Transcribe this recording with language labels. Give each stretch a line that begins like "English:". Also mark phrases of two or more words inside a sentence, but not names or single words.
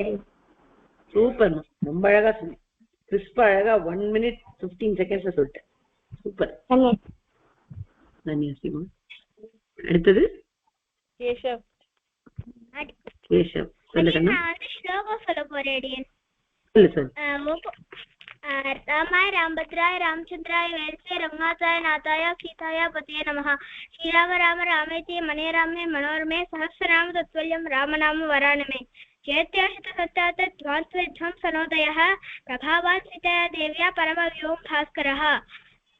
Tamil: சூப்பர், ரொம்ப அழகா சொல்லி கிறிஸ்பா அழகா
English: 1 minute 15 seconds
Tamil: சொல்லிட்டேன். சூப்பர். தன்யசிமா. அடுத்தது கேஷவ். சொல்லுங்க. நான் வந்து ஸ்லோகம் சொல்ல போறேன். சொல்லு.
Sanskrit: रामाय रामभद्राय रामचंद्राय वेदसे रंगाताय नाथाय सीताय पतये नमः. श्रीराम राम रामेति मने रामे मनोरमे सहस्रनाम तत्तुल्यं रामनाम वरानमे. चैत्याशतसत्तात् ध्वान्तविध्वं सनोदयः प्रभावान् सीतया देव्या परमव्योम भास्करः.